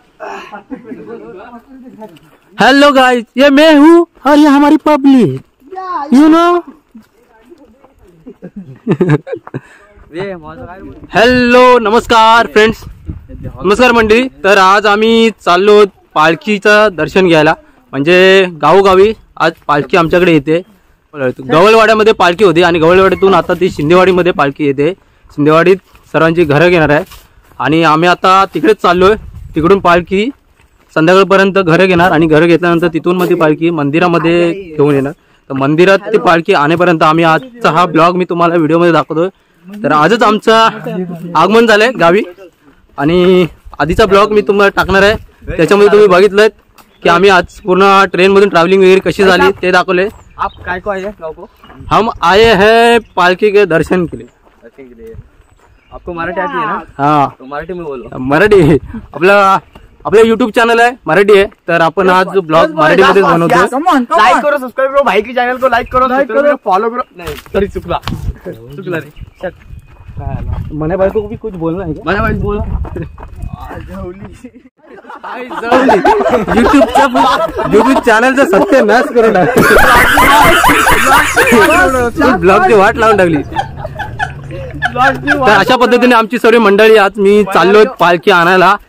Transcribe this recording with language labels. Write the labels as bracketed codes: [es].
[hi] Hello guys, ये मैं हूँ और ये हमारी पब्लिक, यू नो. [mr] हॅलो, नमस्कार फ्रेंड्स, नमस्कार मंडळी. तर आज आम्ही चाललो पालखीचं दर्शन घ्यायला. म्हणजे गावोगावी आज पालखी आमच्याकडे येते. गवळवाड्यामध्ये पालखी होती आणि गवळवाड्यातून आता ती शिंदेवाडीमध्ये पालखी येते. शिंदेवाडीत सर्वांची घरं घेणार आहे आणि आम्ही आता तिकडेच चाललोय. तिकडून पालखी संध्याकाळपर्यंत घरं घेणार आणि घरं घेतल्यानंतर तिथून मग ती पालखी मंदिरामध्ये घेऊन येणार. तर मंदिरात ती पालखी आणेपर्यंत आम्ही आजचा हा ब्लॉग मी तुम्हाला व्हिडिओमध्ये दाखवतोय. तर आजच आमचं आगमन झालंय गावी आणि आधीचा ब्लॉग मी तुम्हाला टाकणार आहे. त्याच्यामध्ये तुम्ही बघितलं की आम्ही आज पूर्ण ट्रेन मधून ट्रॅव्हलिंग वगैरे कशी झाली ते दाखवले. [hi] आप काय को आए गाँव को? हम आए हैं पालकी के दर्शन के लिए. आपको मराठी आती है ना? हाँ, तो मराठी में बोलो. [mr] मराठी आपलं YouTube चॅनल आहे मराठी आहे, तर आपण आज ब्लॉग मराठीमध्येच बनवतो. [hi] लाईक करो, सबस्क्राईब करो भाई की चॅनल को. लाईक करो, फॉलो करो. [mr] नाही तरी चुकला रे. [hi] मने भाई को भी कुछ बोलना है क्या? [mr] मला भाई बोला. युट्यूब चॅनलचा सत्यानाश करून टाकली. ब्लॉगची वाट लावून टाकली. तर अशा पद्धतीने आमची सर्व मंडळी आज मी चाललोय पालखी आणायला.